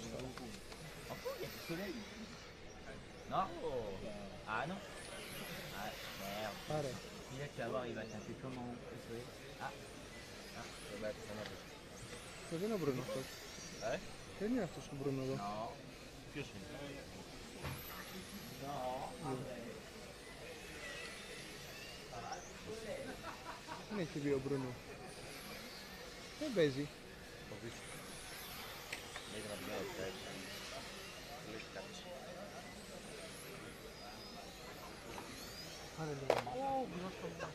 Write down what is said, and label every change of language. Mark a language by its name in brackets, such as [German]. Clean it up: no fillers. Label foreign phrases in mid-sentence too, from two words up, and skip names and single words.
[French] Oh, il y a du soleil. Non. Ah non. Ah merde. Allez. Là tu vas voir, il va taper comment. Ah. [Greek] Δεν είναι ο Μπρούνο αυτός. Δεν είναι αυτός ο Μπρούνο εδώ. Ποιος είναι? Δεν έχει βγει ο Μπρούνο. Δεν παίζει. Πάρε λίγο Μάρκ.